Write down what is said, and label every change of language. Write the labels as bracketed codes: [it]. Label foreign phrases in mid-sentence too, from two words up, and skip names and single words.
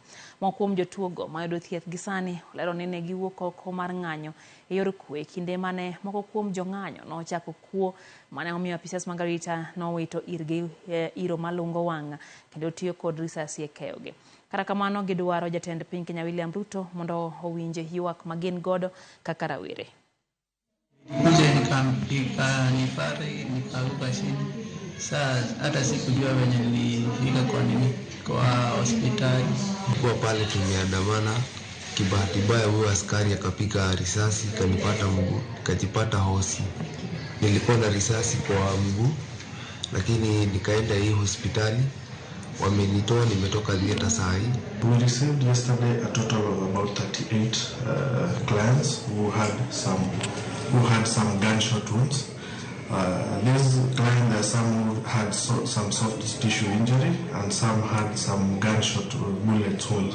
[luo] Moko kuom jotuogo ma yudo thieth gi sani olero ni ne giwuok oko mar ng'anyo e yor kwe kinde mane moko kuom jong'anyo nochako kuo mane omiyo apisas mag arita nowito irgi iro malungo wang' kendo tiyo kod risasi e keyogi. Kata kamano gidwaro jatend piny Kenya William Ruto mondo owinje ywak magin godo kaka rawere. [sw] Kuja nikaruka chini. Sasa hata sikujua venye nilifika kwa hospitali. Kwa pale tumeandamana, kibahati mbaya huyo askari akapiga risasi kanipata mguu, nikajipata hosi. Nilikuwa na risasi kwa mguu, lakini nikaenda hii hospitali. Wamenitoa, nimetoka theater saa hii. [en] We received yesterday a total of about 38 clients who had some gunshot wounds. These clients, some who had some soft tissue injury and some had some gunshot bullet wounds.